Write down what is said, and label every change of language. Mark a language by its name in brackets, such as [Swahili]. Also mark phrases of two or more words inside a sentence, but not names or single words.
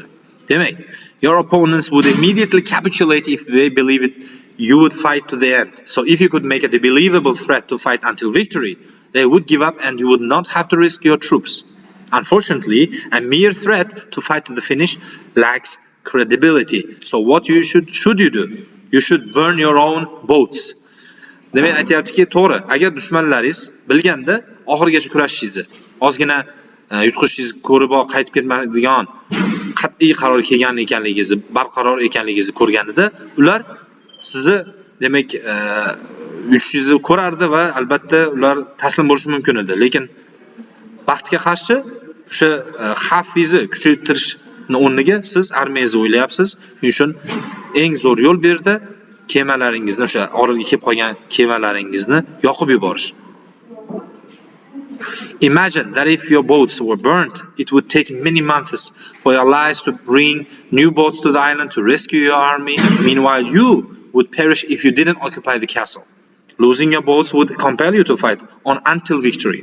[Uzbek] Demak, [English] your opponents would immediately capitulate if they believe it you would fight to the end. So if you could make a believable threat to fight until victory, they would give up and you would not have to risk your troops. Unfortunately, a mere threat to fight to the finish lacks credibility. So what should you do? You should burn your own boats. [Uzbek] Demak, aytayaptiki, to'g'ri, agar dushmanlaringiz bilganda oxirigacha kurashishingizni, ozgina yutqishingizni ko'rib qaytib ketmaydigan qat'iy qaror ekanligingizni, barqaror ekanligingizni ko'rganida, ular sizni demak yutishingizni ko'rardi va albatta ular taslim bo'lishi mumkin edi. Lekin vaqtga qarshi o'sha xavfingizni kuchaytirishni o'rniga siz armiyangizni o'ylayapsiz. Shuning uchun eng zo'r yo'l bu yerda kemalaringizni, o'sha orolga kelib qolgan kemalaringizni yoqib yuborish. [English] Imagine that if your boats were burnt, it would take many months for your allies to bring new boats to the island to rescue your army. Meanwhile, you would perish if you didn't occupy the castle. Losing your boats would compel you to fight on until victory.